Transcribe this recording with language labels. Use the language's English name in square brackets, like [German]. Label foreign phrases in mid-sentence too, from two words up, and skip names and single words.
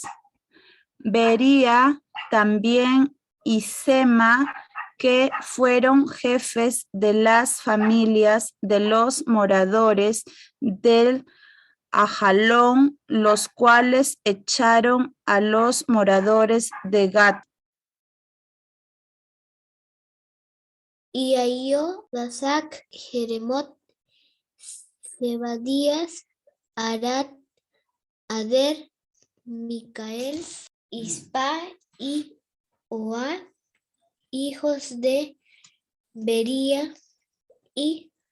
[Spanish] Bería también y Sema, que fueron jefes de las familias de los moradores del Ajalón, los cuales echaron a los moradores de Gat. Y Ahio, Dasac, Jeremot, Zebadías, Arad, Ader, Micael, Ispa y Oa, hijos de Bería y